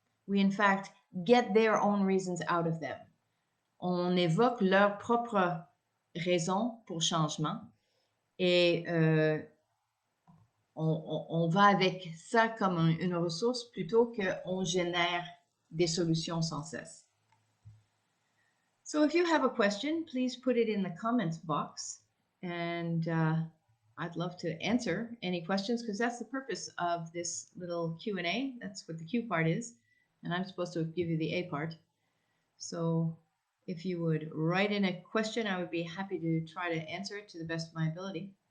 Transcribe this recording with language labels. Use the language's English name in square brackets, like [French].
[English] We in fact get their own reasons out of them. [French] On évoque leurs propres raisons pour changement et on va avec ça comme une ressource plutôt qu'on génère des solutions sans cesse. [English] So if you have a question, please put it in the comments box, and I'd love to answer any questions, because that's the purpose of this little Q&A. That's what the Q part is, and I'm supposed to give you the A part. So if you would write in a question, I would be happy to try to answer it to the best of my ability.